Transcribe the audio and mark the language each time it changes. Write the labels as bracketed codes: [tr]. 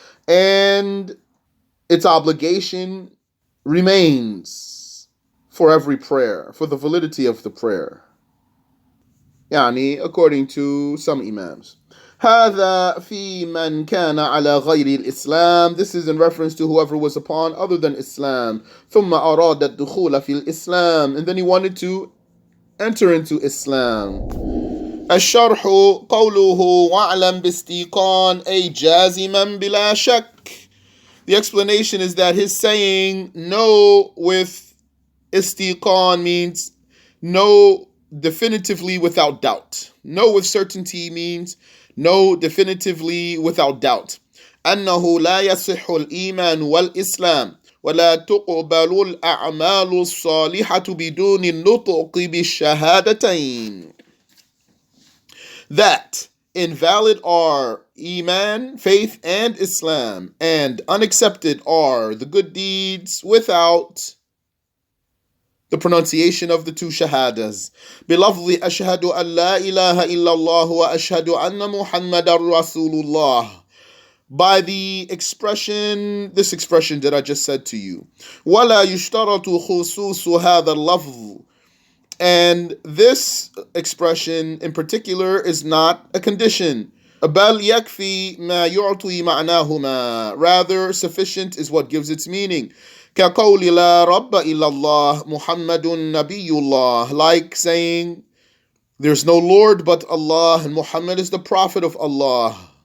[en] And its obligation remains for every prayer, for the validity of the prayer. يعني, according to some imams. [ar] هذا في من كان على غير الإسلام. [en] This is in reference to whoever was upon other than Islam. [ar] ثم أراد الدخول في الإسلام. [en] And then he wanted to enter into Islam. [ar] الشرح قوله واعلم باستيقان أي جازما بلا شك. [en] The explanation is that his saying know with istiqan means know definitively without doubt. Know with certainty means know definitively without doubt. [ar] أنه لا يصح الإيمان والإسلام ولا تقبل الأعمال الصالحة بدون النطق بالشهادتين. [en] That invalid are Iman, faith, and Islam, and unaccepted are the good deeds without the pronunciation of the two shahadas. [ar] بلفظ أشهد أن لا إله إلا الله وأشهد أن محمد رسول الله. [en] By the expression, this expression that I just said to you. [ar] ولا يشترط خصوص هذا اللفظ. [en] And this expression in particular is not a condition. [ar] بل يكفي ما يعطي معناهما. [en] Rather, sufficient is what gives its meaning. [ar] كقول لا رب إلا الله محمد نبي الله. [en] Like saying, there's no Lord but Allah and Muhammad is the Prophet of Allah.